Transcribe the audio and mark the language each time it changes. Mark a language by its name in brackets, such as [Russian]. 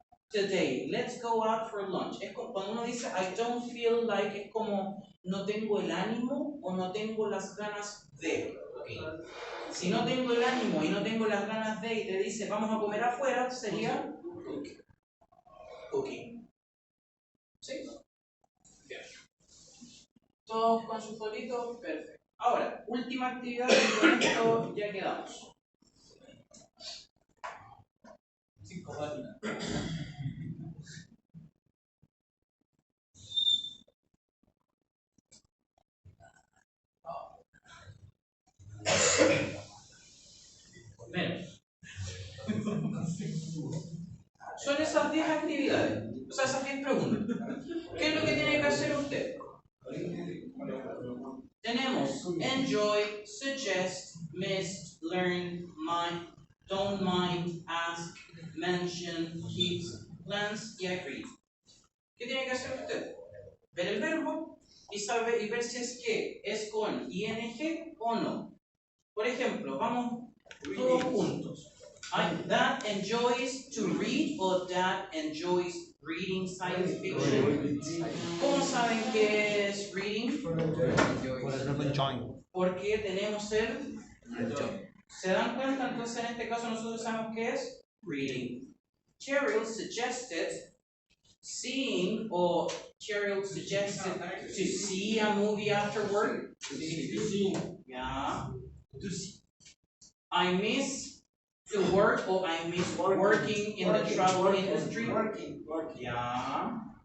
[English] today, let's go out for lunch. [Spanish] Es como, cuando uno dice [English] I don't feel like, [Spanish] es como no tengo el ánimo o no tengo las ganas de. Okay. Si no tengo el ánimo y no tengo las ganas de y te dice vamos a comer afuera, sería cooking. ¿Sí? Bien. Todos con sus folitos, perfecto. Ahora, última actividad y con esto ya quedamos. 5 páginas. Menos. Son esas 10 actividades, o sea, esas 10 preguntas. ¿Qué es lo que tiene que hacer usted? Tenemos [English] enjoy, suggest, missed, learn, mind, don't mind, ask, mention, keeps, plans y agree. [Spanish] ¿Qué tiene que hacer usted? Ver el verbo y ver si es que es con ing o no. Por ejemplo, vamos todos juntos. [English] That enjoys to read o that enjoys reading science fiction. [Spanish] ¿Cómo saben qué es reading? Porque tenemos el enjoy. ¿Se dan cuenta? Entonces en este caso nosotros sabemos qué es reading. [English] Cheryl suggested seeing or Cheryl suggested to see a movie after work. Yeah. To see. I miss to work or I miss working in the travel industry. Yeah.